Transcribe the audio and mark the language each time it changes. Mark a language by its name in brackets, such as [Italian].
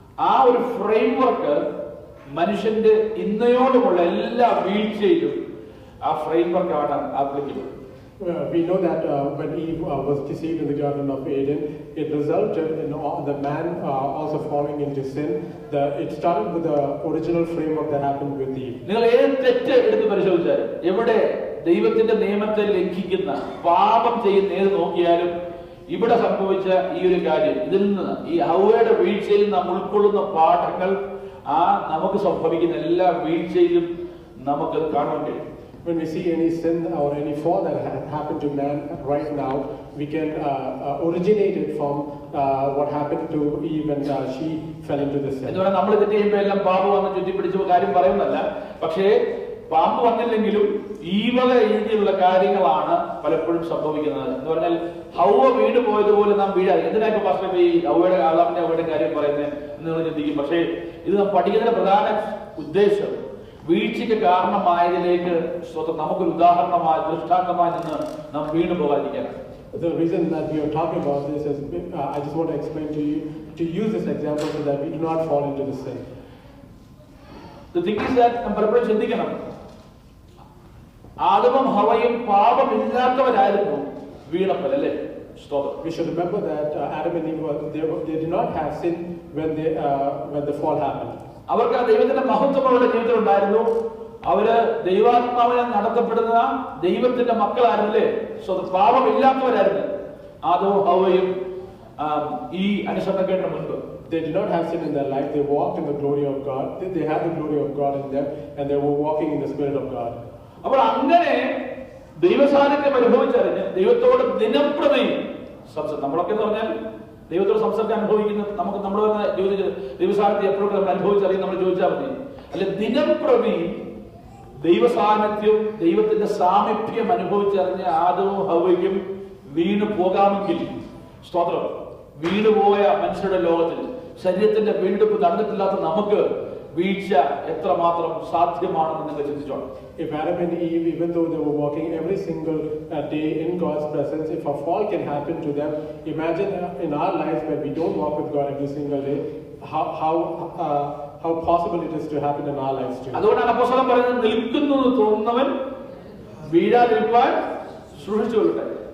[Malayalam] ആ ഒരു ഫ്രെയിംവർക്ക് മനുഷ്യന്റെ ഇന്നയോടുമുള്ള എല്ലാ വീഴ്ചയിലും ആ ഫ്രെയിംവർക്കാണ് applicable. [English] We know that when Eve was deceived in the Garden of Eden, it resulted in the man also falling into sin. It started with the original framework that happened with Eve. [Malayalam] നിങ്ങൾ ഏത് തെറ്റ് എടുത്ത് പരിശോധിച്ചാലും, എവിടെ ദൈവത്തിന്റെ നിയമത്തെ ലംഘിക്കുന്ന പാപം ചെയ്യുന്ന ഏത് നോക്കിയാലും ഇവിടെ സംഭവിച്ച ഈ ഒരു കാര്യം, ഇതിൽ നിന്ന് ഈ ഹൗവയുടെ വീഴ്ചയിൽ നാം ഉൾക്കൊള്ളുന്ന പാഠങ്ങൾ നമുക്ക് സംഭവിക്കുന്ന എല്ലാ വീഴ്ചയിലും നമുക്ക് കാണാൻ കഴിയും. [English] When we see any sin or any fall that happened to man right now, we can originate it from what happened to Eve when she fell into the sin. [Malayalam] എന്ന് പറഞ്ഞാൽ നമ്മൾ തെറ്റ് ചെയ്യുമ്പോൾ എല്ലാം പാമ്പ് വന്ന് ചുറ്റിപ്പിടിച്ച കാര്യം പറയുന്നതല്ല, പക്ഷേ പാമ്പ് വന്നില്ലെങ്കിലും ഈ വക രീതിയിലുള്ള കാര്യങ്ങളാണ് പലപ്പോഴും സംഭവിക്കുന്നത്. എന്ന് പറഞ്ഞാൽ ഹൗവ വീണ് പോയതുപോലെ നാം വീഴാതെ. എന്തിനാ പാസ്റ്റർ ഈ ഹൗവയുടെ കാര്യം പറയുന്നത് എന്ന് നിങ്ങൾ ചിന്തിക്കും. പക്ഷേ ഇത് നാം പഠിക്കുന്നതിന്റെ പ്രധാന ഉദ്ദേശം വീഴ്ചയ്ക്ക് കാരണമായതിലേക്ക് നമുക്കൊരു ഉദാഹരണമായി ദൃഷ്ടാന്തമായി നിന്ന് നാം വീണു പോകാതിരിക്കാനാണ്. [English] The reason that we are talking about this is I just want to explain to you to use this example so that we do not fall into the sin. The thing is that [Malayalam] നാം പലപ്പോഴും ചിന്തിക്കണം, ആദമും ഹവയും പാപമില്ലാത്തവരായിരുന്നു വീണപ്പോൾ അല്ലേ? [English] We should remember that Adam and Eve they did not have sin when the fall happened. [Malayalam] അവർക്ക് ആ ദൈവത്തിന്റെ മഹത്വം അവരുടെ ജീവിതത്തിൽ ഉണ്ടായിരുന്നു. അവര് ദൈവാത്മാവിനെ നടത്തപ്പെടുന്ന ദൈവത്തിന്റെ മക്കളായിരുന്നല്ലേ? പാപമില്ലാത്തവരായിരുന്നു ആദവും ഹവയും ഈ അനുസരണക്കേടിന് മുൻപ്. [English] They did not have sin in their life. They walked in the glory of God. They had the glory of God in them, and they were walking in the Spirit of God. [Malayalam] അപ്പോൾ അങ്ങനെ ദൈവസാന്നിധ്യം അനുഭവിച്ചറിഞ്ഞ് ദൈവത്തോട് ദിനംപ്രതി നമ്മളൊക്കെ എന്ന് പറഞ്ഞാൽ ദൈവത്തോട് സംസർഗം അനുഭവിക്കുന്ന നമുക്ക് നമ്മൾ ദൈവസാന്നിധ്യം എപ്പോഴും നമ്മൾ അനുഭവിച്ചറിയും. നമ്മൾ ചോദിച്ചാൽ മതി. അല്ലെ ദിനംപ്രതി ദൈവ സാന്നിധ്യം, ദൈവത്തിന്റെ സാമീപ്യം അനുഭവിച്ചറിഞ്ഞ ആദവും ഹവ്വയ്ക്കും വീണു പോകാമെങ്കിൽ, സ്തോത്രം, വീണുപോയ മനുഷ്യരുടെ ലോകത്തിൽ ശരീരത്തിന്റെ വീണ്ടെടുപ്പ് നടന്നിട്ടില്ലാത്ത നമുക്ക് വീഴ്ച എത്രമാത്രം സാധ്യമാണെന്ന് നിങ്ങൾ ചിന്തിച്ചോണം. [English] If Adam and Eve, even though they were walking every single day in God's presence, if a fall can happen to them, imagine in our lives when we don't walk with God every single day, how possible it is to happen in our lives too. [Malayalam] അതുകൊണ്ടാണ് അപ്പോസ്തലൻ പറയുന്നത്, നിൽക്കുന്നു എന്ന് തോന്നുന്നവൻ വീഴാതിരിക്കാൻ സൂക്ഷിച്ചുകൊള്ളട്ടെ.